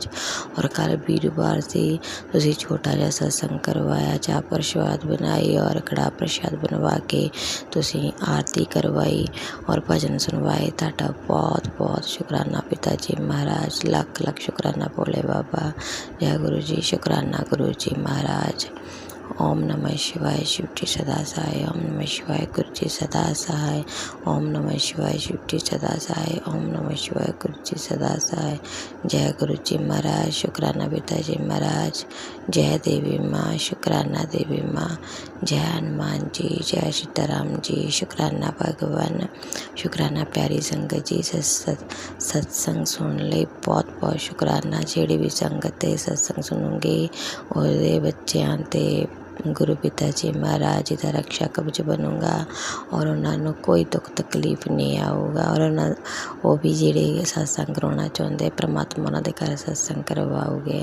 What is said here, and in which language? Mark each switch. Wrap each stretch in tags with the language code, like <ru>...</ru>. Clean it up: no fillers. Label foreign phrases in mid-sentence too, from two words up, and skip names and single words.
<pa>ਔਰ ਕੱਲ੍ਹ ਵੀਰਵਾਰ ਸੀ, ਤੁਸੀਂ ਛੋਟਾ ਜਿਹਾ ਸਤਸੰਗ ਕਰਵਾਇਆ, ਚਾਹ ਪ੍ਰਸ਼ਾਦ ਬਣਾਈ ਔਰ ਕੜਾਹ ਪ੍ਰਸ਼ਾਦ ਬਣਵਾ ਕੇ ਤੁਸੀਂ ਆਰਤੀ ਕਰਵਾਈ ਔਰ ਭਜਨ ਸੁਣਵਾਏ। ਤੁਹਾਡਾ ਬਹੁਤ ਬਹੁਤ ਸ਼ੁਕਰਾਨਾ ਪਿਤਾ ਜੀ ਮਹਾਰਾਜ, ਲੱਖ ਲੱਖ ਸ਼ੁਕਰਾਨਾ ਭੋਲੇ ਬਾਬਾ। ਜੈ ਗੁਰੂ ਜੀ, ਸ਼ੁਕਰਾਨਾ ਗੁਰੂ ਜੀ ਮਹਾਰਾਜ।</pa> <hi>ओम नमः शिवाय शिव जी सदा सहाय। ओम नमः शिवाय गुरु जी सदा सहाय। ओम नमः शिवाय शिव जी सदा सहाय। ओम नमः शिवाय गुरु जी सदा सहाय। जय गुरु जी महाराज, शुक्राना पिता जी महाराज। जय देवी माँ, शुक्राना देवी माँ। जय हनुमान जी, जय सीताराम जी। शुक्राना भगवान, शुक्राना प्यारी संगत जी। सत्संग सुन ले बहुत बहुत शुक्राना।</hi> <pa>ਜਿਹੜੀ ਵੀ ਸੰਗਤ ਤੇ ਸਤਸੰਗ ਸੁਣੂਗੀ ਉਹਦੇ ਬੱਚਿਆਂ ਤੇ ਗੁਰੂ ਪਿਤਾ ਜੀ ਮਹਾਰਾਜ ਜੀ ਦਾ ਰਕਸ਼ਾ ਕਵਚ ਬਣੂਗਾ ਔਰ ਉਹਨਾਂ ਨੂੰ ਕੋਈ ਦੁੱਖ ਤਕਲੀਫ ਨਹੀਂ ਆਊਗਾ ਔਰ ਉਹ ਵੀ ਜਿਹੜੇ ਸਤਸੰਗ ਕਰਾਉਣਾ ਚਾਹੁੰਦੇ ਪ੍ਰਮਾਤਮਾ ਉਹਨਾਂ ਦੇ ਘਰ ਸਤਸੰਗ ਕਰਵਾਓਗੇ।</pa>